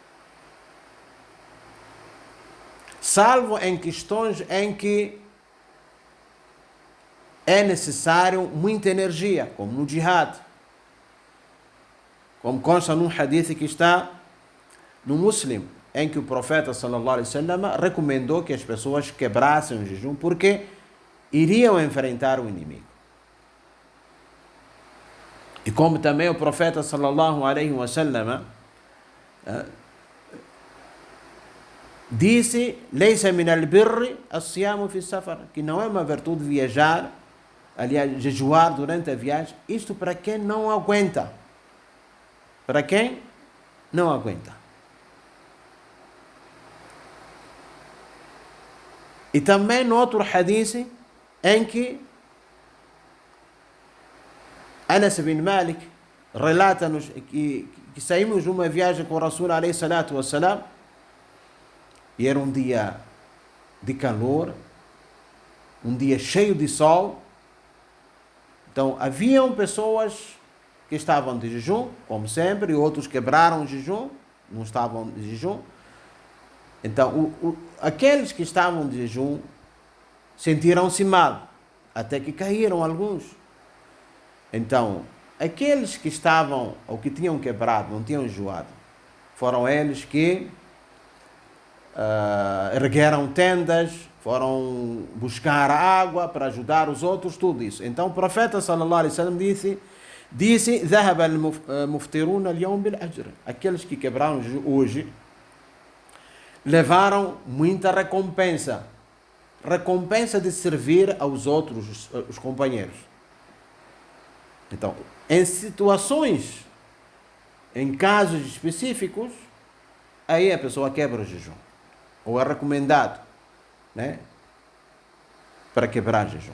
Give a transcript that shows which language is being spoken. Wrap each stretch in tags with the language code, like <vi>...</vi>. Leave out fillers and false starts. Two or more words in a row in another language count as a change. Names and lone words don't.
<pt>Salvo em questões em que é necessário muita energia, como no jihad, como consta num hadith que está no Muslim, em que o profeta</pt> <ar>صلى الله عليه وسلم</ar> <pt>recomendou que as pessoas quebrassem o jejum porque iriam enfrentar o inimigo. E como também o profeta</pt> <ar>صلى الله عليه وسلم</ar> <pt>disse:</pt> <ar>"ليس من البر الصيام في سفر",</ar> <pt>que não é uma virtude viajar, aliás, jejuar durante a viagem. Isto para quem não aguenta. Para quem não aguenta. E também no outro hadith, em que Anas bin Malik relata-nos que saímos de uma viagem com o Rasul</pt> <ar>عليه الصلاة والسلام,</ar> <pt>e era um dia de calor, um dia cheio de sol. Então haviam pessoas que estavam de jejum, como sempre, e outros quebraram o jejum, não estavam de jejum. Então aqueles que estavam de jejum sentiram-se mal, até que caíram alguns. Então, aqueles que estavam, ou que tinham quebrado, não tinham enjoado, foram eles que ergueram tendas, foram buscar água para ajudar os outros, tudo isso. Então o profeta</pt> <ar>صلى الله عليه وسلم</ar> <pt>disse</pt> <ar>ذهب المفطرون اليوم بالأجر.</ar> <pt>Aqueles que quebraram hoje levaram muita recompensa de servir aos outros, os companheiros. Então, em situações, em casos específicos, aí a pessoa quebra o jejum, ou é recomendado, né, para quebrar o jejum.</pt>